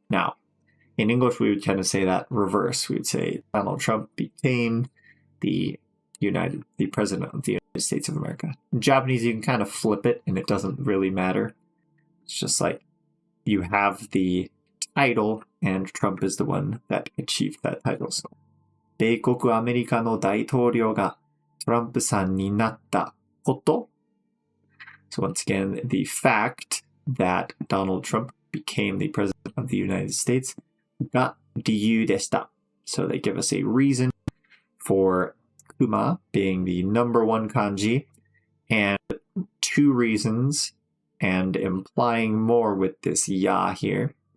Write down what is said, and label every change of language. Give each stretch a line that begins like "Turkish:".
English: Now, in English, we would kind of say that reverse. We would say Donald Trump became the president of the United States of America. In Japanese, you can kind of flip it, and it doesn't really matter. It's just like you have the title, and Trump is the one that achieved that title.
Japanese: So, 米国アメリカの大統領がトランプさんになったこと.
English: So once again, the fact that Donald Trump became the president of the United States
Japanese: が理由でした.
English: So they give us a reason for kuma being the number one kanji, and two reasons, and implying more with this ya here.